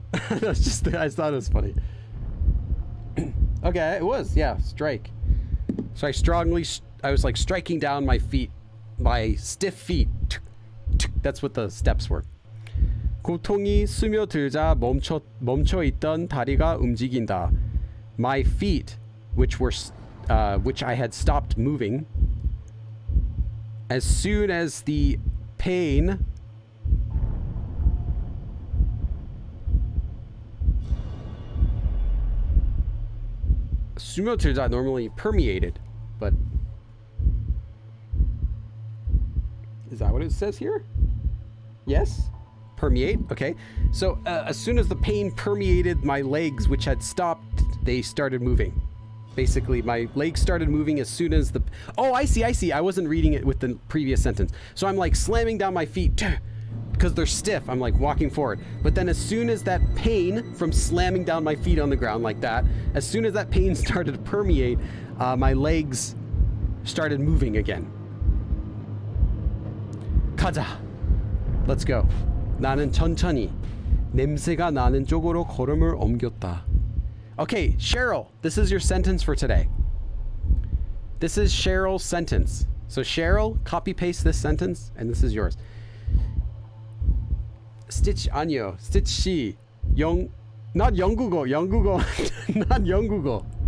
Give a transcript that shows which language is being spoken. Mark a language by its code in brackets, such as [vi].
[en] That's just. I thought it was funny. Okay, it was. Yeah, strike. So I was like striking down my feet, my stiff feet. That's what the steps were. [ko] 고통이 스며들자 멈춰 있던 다리가 움직인다. [en] My feet, which I had stopped moving, as soon as the pain 스며들자 normally permeated, but is that what it says here? Yes? Permeate? Okay. So as soon as the pain permeated my legs, which had stopped, they started moving. Basically, my legs started moving as soon as the... Oh, I see. I wasn't reading it with the previous sentence. So I'm like slamming down my feet because they're stiff. I'm like walking forward. But then as soon as that pain from slamming down my feet on the ground like that, as soon as that pain started to permeate, my legs started moving again. [ko] 가자. [en] Let's go. [ko] 나는 천천히 냄새가 나는 쪽으로 걸음을 옮겼다. [en] Okay, Cheryl, this is your sentence for today. This is Cheryl's sentence. So Cheryl, copy paste this sentence, and this is yours. [ko] Stitch 아니요. Stitch 씨. not 영국어. not 영국어.